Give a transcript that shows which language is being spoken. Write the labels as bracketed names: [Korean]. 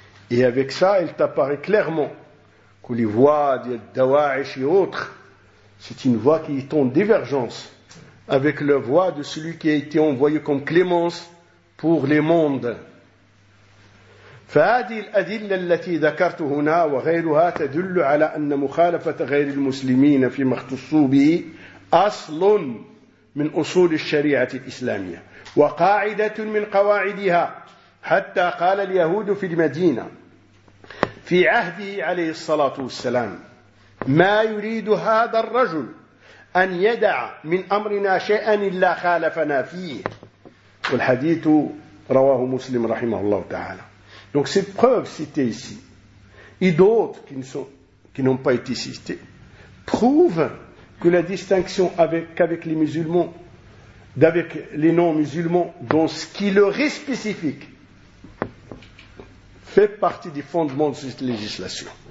[French] Et avec ça, il t'apparaît clairement que les voies de Dawaesh et autres, c'est une voie qui est en divergence avec la voie de celui qui a été envoyé comme clémence pour les mondes. [Arabic] فهذه الأدلة التي ذكرت هنا وغيرها تدل على أن مخالفة غير المسلمين فيما اختصوا به أصل من أصول الشريعة الإسلامية وقاعدة من قواعدها. حتى قال اليهود في المدينة في عهده عليه الصلاة والسلام: ما يريد هذا الرجل أن يدع من أمرنا شيئا إلا خالفنا فيه. والحديث رواه مسلم رحمه الله تعالى. [French] Donc cette preuve citée ici, et d'autres qui n'ont pas été citées, prouvent que la distinction qu'avec les musulmans, d'avec les non-musulmans, dans ce qui leur est spécifique, fait partie des fondements de cette législation.